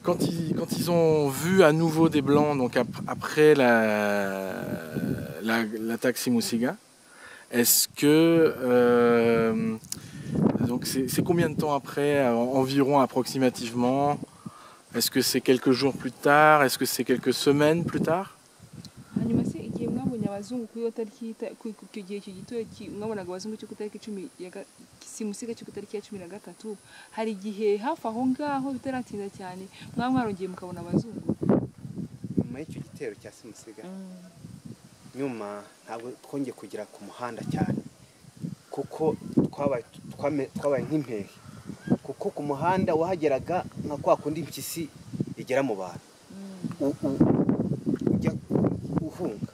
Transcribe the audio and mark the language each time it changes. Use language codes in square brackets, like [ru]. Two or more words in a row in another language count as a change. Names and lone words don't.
[fr] Quand ils ont vu à nouveau des blancs, donc après l'attaque Simusiga, est-ce que donc c'est combien de temps après, environ approximativement? Est-ce que c'est quelques jours plus tard? Est-ce que c'est quelques semaines plus tard? [rw] abazungu kuri yo tariki ku gihe cyo gito mwabonaga abazungu cyo kutariki 10 Simusiga cyo kutariki ya 13 hari gihe hafi aho ngaho bitaratinda cyane mwarongeye mukabona abazungu nyuma y'icyo gitero cya Simusiga. Nyuma ntabwo twongeye kugira ku muhanda cyane kuko twabaye nk'impehe kuko ku muhanda wahageraga nka kwa kundi impyisi igera mu bantu ujya uhunga.